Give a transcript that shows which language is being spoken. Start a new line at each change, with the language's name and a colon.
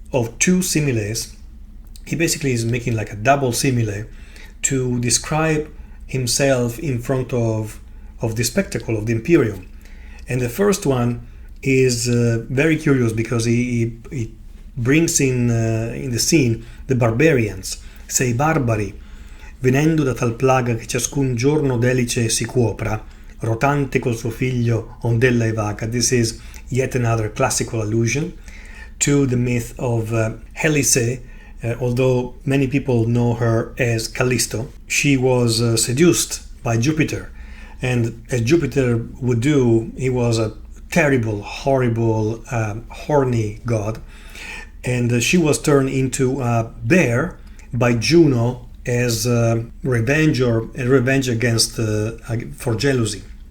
English: of two similes. He basically is making like a double simile to describe himself in front of the spectacle of the Empyreum. And the first one is very curious because he brings in the scene the barbarians.
Italian: Sei barbari, venendo da tal plaga che ciascun giorno d'elice si cuopra, rotante col suo figlio ondella e vaca.
English: This is yet another classical allusion to the myth of Helice. Although many people know her as Callisto, she was seduced by Jupiter, and as Jupiter would do, he was a terrible, horrible, horny god, and she was turned into a bear by Juno as revenge against for jealousy.